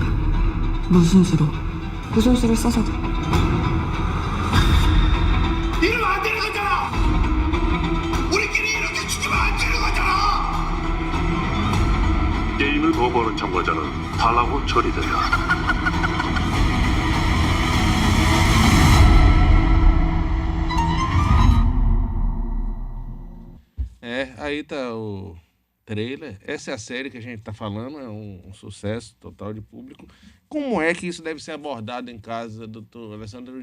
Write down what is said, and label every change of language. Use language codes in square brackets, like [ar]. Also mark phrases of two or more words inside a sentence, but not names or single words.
[ko] 무슨 수로? 무슨 수를 써서도. 이러면 안 되는 거잖아. 우리끼리 이렇게 죽이면 안 되는 거잖아. 게임을 거부하는 참가자는 탈락 후 처리된다. [pt] Aí tá o trailer. Essa é a série que a gente tá falando, é um sucesso total de público. Como é que isso deve ser abordado em casa, doutor Alessandro?